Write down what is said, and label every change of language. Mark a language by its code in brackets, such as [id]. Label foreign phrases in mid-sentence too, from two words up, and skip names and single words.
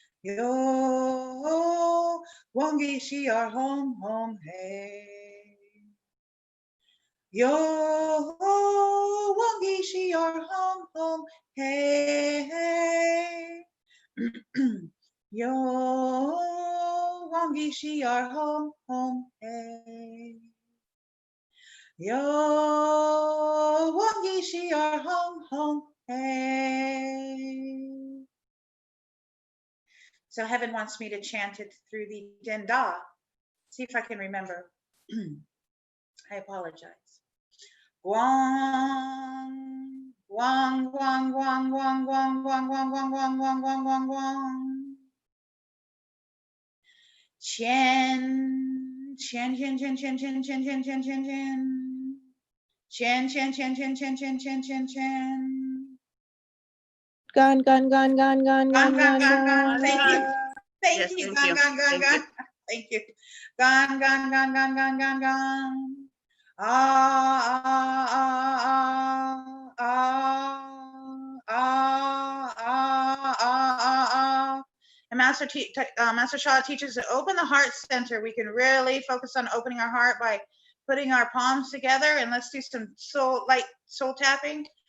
[en] Yo, wang, yi, shi, ar, hong, hong, hey. Yo, wang, yi, shi, ar, hong, hong, hey. Yo, wang, yi, shi, ar, hong, hong, hey. Yo wongi shi ar hong hong hey. So heaven wants me to chant it through the Denda. See if I can remember. I apologize. Guang, guang, guang, guang, guang, guang, guang, guang, guang, guang, guang, guang, guang, guang. Chen, chen, chen, chen, chen, chen, chen, chen, chen, chen, chen. Chen, chen, chen, chen, chen, chen, chen, chen, chen. Gan, gan, gan, gan, gan, gan, gan, gan. Thank you. Thank Yes, you. thank Gan, you. gan, gan, Thank gan. you. Thank you. Gan, gan, gan, gan, gan, gan, gan. Ah, ah, ah, ah, ah, ah, ah, ah. And Master Shah teaches to open the heart center. We can really focus on opening our heart by putting our palms together, and let's do some soul tapping.